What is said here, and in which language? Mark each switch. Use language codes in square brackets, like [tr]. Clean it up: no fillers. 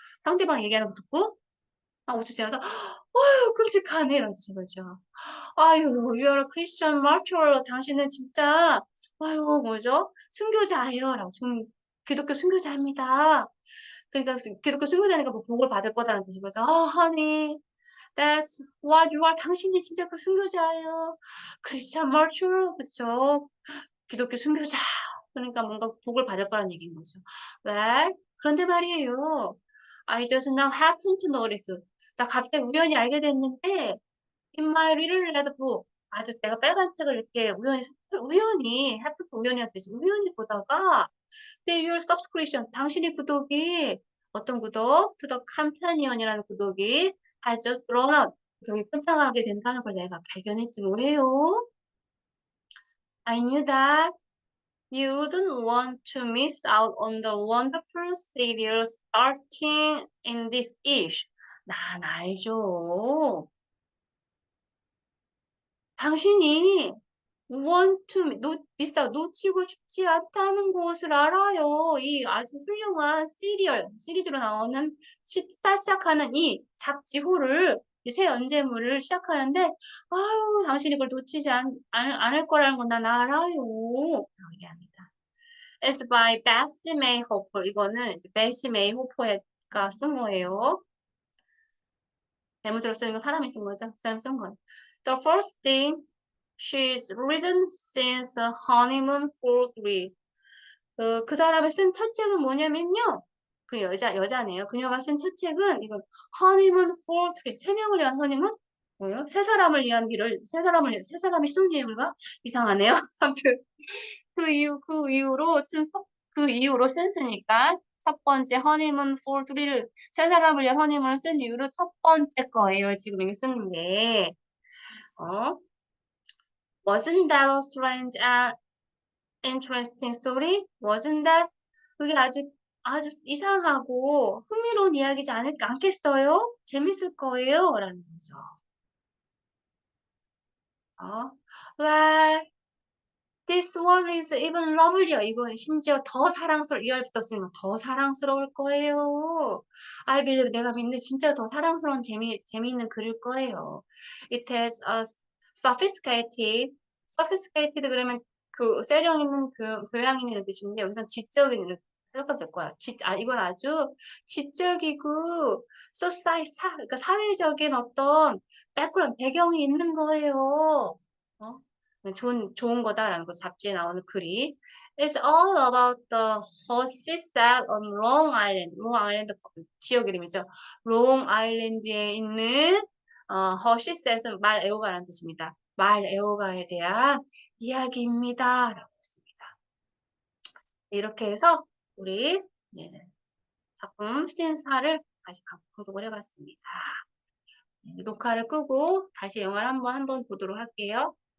[ko] 상대방 얘기하는 거 듣고 5초 지나서 아유 끔찍하네 이런 뜻인 거죠. 아유, [en] you are a Christian martyr. [ko] 당신은 진짜, 아유, 뭐죠? 순교자예요. 라고. 기독교 순교자입니다. 그러니까 기독교 순교자니까 뭐 복을 받을 거다라는 뜻인 거죠. [en] honey, that's what you are. [ko] 당신이 진짜 그 순교자예요. Christian martyr. 그쵸? 기독교 순교자. 그러니까 뭔가 복을 받을 거라는 얘기인 거죠. Well, 그런데 말이에요. [en] I just now happen to notice. [ko] 나 갑자기 우연히 알게 됐는데, [en] In my little red book. [ko] 아주 내가 빨간 책을 이렇게 우연히, happen to 우연이라는 뜻이 우연히 보다가, [en] that your subscription, [ko] 당신의 구독이, 어떤 구독? [en] To the companion이라는 [ko] 구독이, [en] has just run out. [ko] 여기 끝나가게 된다는 걸 내가 발견했지 뭐예요? [en] I knew that you wouldn't want to miss out on the wonderful serial starting in this ish. [ko] 난 알죠. 당신이 want to 놓치고 싶지 않다는 것을 알아요. 이 아주 훌륭한 시리즈로 나오는 시작하는 이 잡지호를 이 새 연재물을 시작하는데 아유 당신이 이걸 놓치지 않을 거라는 건 난 알아요. 라고 얘기합니다. [en] It's by Bessie May Hopper. [ko] 이거는 이제 베시 메이 호퍼가 쓴 거예요. 대문자로 쓰는 건 사람이 쓴 거죠. 그 사람이 쓴 거예요. [en] The first thing she's written since honeymoon for three. [ko] 그 사람이 쓴 첫 책은 뭐냐면요. 그 여자네요. 그녀가 쓴 첫 책은 이거 honeymoon for three. 세 명을 위한 허니문? 뭐요? 세 사람을 위한 세 사람이 신혼여행을가? 이상하네요. 아무튼 그 이후로 쓴으니까 첫 번째 honeymoon for three를 세 사람을 위한 허니문을 쓴 이후로 첫 번째 거예요. 지금 이게 쓰는 게. 어? [en] Wasn't that a strange and interesting story? Wasn't that? [ko] 그게 아주 이상하고 흥미로운 이야기지 않겠어요? 재밌을 거예요? 라는 거죠. [en] Well, this one is even lovelier. [ko] 이거 심지어 더 이 알 붙었으니까 더 사랑스러울 거예요. [en] I believe [ko] 내가 믿는 진짜 더 사랑스러운 재미있는 글일 거예요. [en] It has a sophisticated [ko] 그러면 그 세령 있는 교양 있는 뜻인데 여기서 지적인 이런 해석하면 될 거야. 이건 아주 지적이고 그러니까 사회적인 어떤 배경이 있는 거예요. 어? 좋은 거다라는 거 잡지에 나오는 글이. [en] It's all about the horsey set on Long Island. [ko] 롱아일랜드 지역 이름이죠. 롱아일랜드에 있는 horsey set은 말 애호가라는 뜻입니다. 말 애호가에 대한 이야기입니다. 라고 했습니다. 이렇게 해서 우리 작품 신사를 다시 공독을 해봤습니다. 녹화를 끄고 다시 영화를 한번 보도록 할게요.